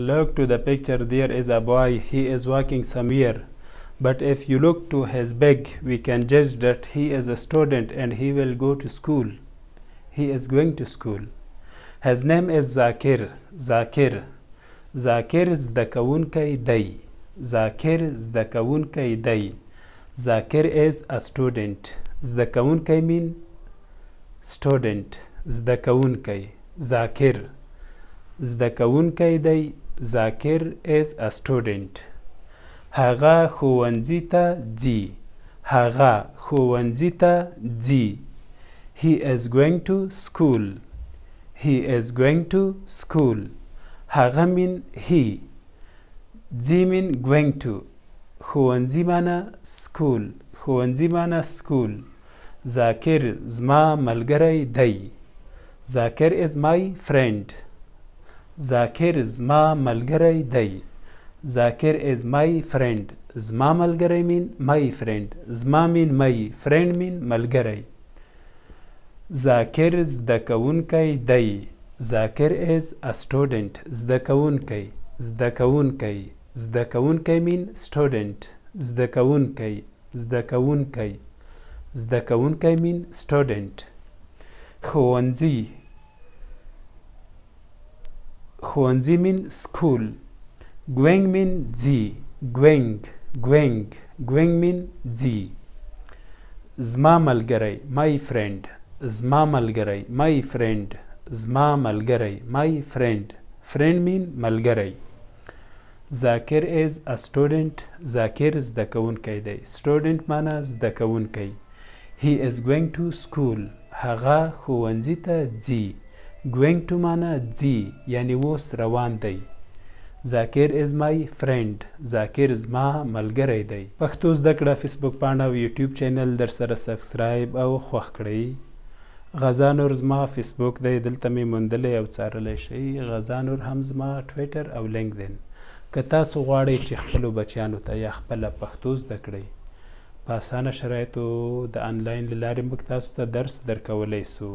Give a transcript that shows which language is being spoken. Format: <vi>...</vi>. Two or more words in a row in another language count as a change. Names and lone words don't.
<en>Look to the picture. There is a boy. He is walking somewhere. But if you look to his bag, we can judge that he is a student and he will go to school. He is going to school. His name is Zakir. Zakir.</en> <ps>Zakir زده کوونکی دی. Zakir زده کوونکی دی.</ps> <en>Zakir is a student.</en> <ps>زده کوونکی</ps> <en>mean student.</en> <ps>زده کوونکی. Zakir. زده کوونکی دی.</ps> <en>Zakir is a student.</en> <ps>هغه ښوونځي ته ځي. هغه ښوونځي ته ځي.</ps> <en>He is going to school. He is going to school. هغه mean he. ځي mean going to.</en> <ps>ښوونځي معنی school. ښوونځي معنی school. Zakir زما ملګری دی.</ps> <en>Zakir is my friend. Zakir</en> <ps>زما ملګری دی.</ps> <en>Zakir is my friend.</en> <ps>زما ملګری</ps> <en>mean my friend.</en> <ps>زما</ps> <en>mean my. friend mean</en> <ps>ملګری. Zakir زده کوونکی دی.</ps> <en>Zakir is a student.</en> <ps>زده کوونکی. زده کوونکی. زده کوونکی</ps> <en>mean student.</en> <ps>زده کوونکی. زده کوونکی. زده کوونکی</ps> <en>mean student.</en> <ps>ښوونځي. ښوونځي</ps> <en>mean school. Going mean ځي. Going. Going. Going mean</en> <ps>ځي. زما ملګری</ps> <en>my friend.</en> <ps>زما ملګری</ps> <en>my friend.</en> <ps>زما ملګری</ps> <en>my friend. friend mean ملګری. Zakir is a student.</en> <ps>Zakir زده کوونکی دی. student معنی زده کوونکی.</ps> <en>He is going to school.</en> <ps>هغه ښوونځي ته ځي.</ps> <en>going to</en> <ps>معنی ځي یعنی اوس روان دی.</ps> <en>Zakir is my friend. Zakir</en> <ps>زما ملګری دی. پښتو زده کړه فیسبوک پاڼه او یوټیوب چینل در سره سبسکرایب او خوښ کړئ. غزا نور زما فیسبوک دی. دلته مې موندلی او څارلی شئ. غزا نور هم زما ټویټر او لینکدین. که تاسو غواړئ چې خپلو بچیانو ته یا خپله پښتو زده کړئ په اسانه شرایطو د آنلاین له لارې موږ تاسو ته درس درکولی سو.</ps>